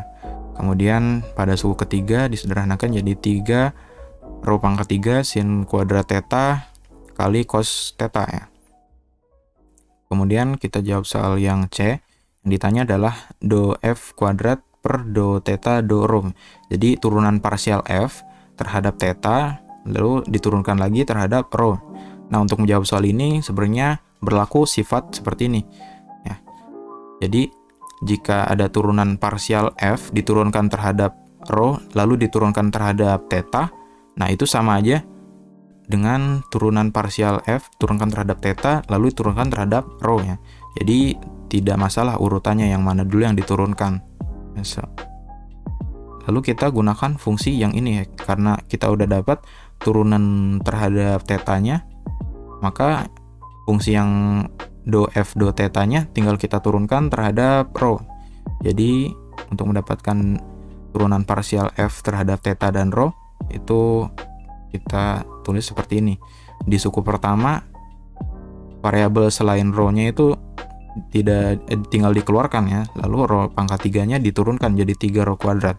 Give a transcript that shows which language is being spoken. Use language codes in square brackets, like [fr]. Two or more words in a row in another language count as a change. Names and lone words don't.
[id] Kemudian pada suku ketiga disederhanakan jadi 3 rho pangkat 3 sin kuadrat theta kali cos theta ya. Kemudian kita jawab soal yang C. Yang ditanya adalah do F kuadrat per do theta do rho. Jadi turunan parsial F terhadap theta lalu diturunkan lagi terhadap rho. Nah, untuk menjawab soal ini sebenarnya berlaku sifat seperti ini ya. Jadi jika ada turunan parsial F diturunkan terhadap rho lalu diturunkan terhadap theta, nah itu sama aja dengan turunan parsial F turunkan terhadap theta lalu diturunkan terhadap rho ya. Jadi tidak masalah urutannya yang mana dulu yang diturunkan. Lalu kita gunakan fungsi yang ini ya, karena kita udah dapat turunan terhadap tetanya, maka fungsi yang do F do tetanya tinggal kita turunkan terhadap rho. Jadi untuk mendapatkan turunan parsial f terhadap theta dan rho itu kita tulis seperti ini. Di suku pertama variabel selain rho-nya itu tinggal dikeluarkan ya, lalu rho pangkat 3-nya diturunkan jadi 3 rho kuadrat.